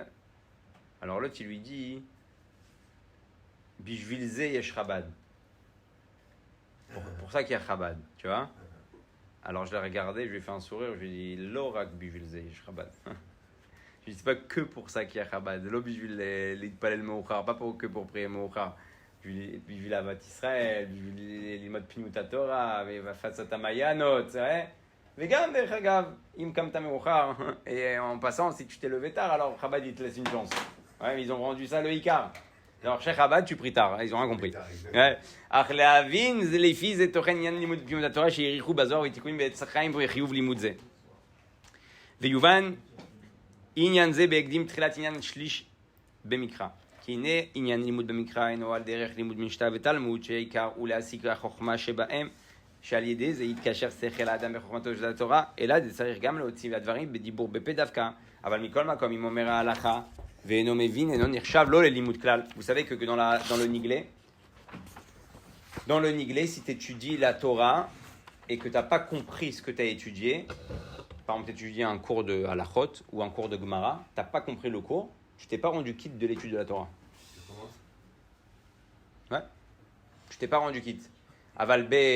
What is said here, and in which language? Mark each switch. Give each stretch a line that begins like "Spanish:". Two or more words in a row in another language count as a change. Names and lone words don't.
French: Alors l'autre il lui dit,
Hebrew: בשביל זה יש חב"ד.
French: Pour ça qu'il y a Chabad, tu vois. Alors je l'ai regardé, je lui ai fait un sourire, je lui ai dit,
Hebrew: לא רק בשביל זה יש חב"ד.
French: Je dis pas que pour ça qu'il y a Chabad.
Hebrew: זה לא בשביל להתפלל מאוחר,
French: pas que pour prier מאוחר.
Hebrew: בשביל אהבת ישראל, בשביל ללמוד פנימות התורה, והפצת המעיינות, וגם דרך אגב, אם קמת מאוחר,
French: et en passant, si tu t'es levé tard, alors Chabad il te laisse une chance. Ouais, ils ont rendu ça le Icar. Alors chez Chabad, tu pries tard, ils ont rien compris.
Hebrew: אך להבין זה לפי זה תוכן עניין לימוד פנימות התורה שיריחו בזוהר ותיקונים בעץ החיים וחיוב לימוד זה. ויובן עניין זה בהקדים תחילת עניין שליש במקרא. כי הנה עניין לימוד במקרא אינו על דרך לימוד משנה ותלמוד שעיקר הוא להשיג החוכמה שבהם שעל ידי זה יתקשר שכל האדם בחוכמתו של התורה אלא זה צריך גם להוציא הדברים בדיבור בפה דווקא אבל מכל מקום אם אומר ההלכה ואינו מבין אינו נחשב לא ללימוד כלל.
French: Vous savez que dans le Niglé, si tu étudies la Torah et que tu n'as pas compris ce que tu as étudié, par exemple, tu étudies un cours de Halachot ou un cours de Gemara, tu n'as pas compris le cours, tu t'es pas rendu quitte de l'étude de la Torah. Ouais. Tu t'es pas rendu quitte. Aval B.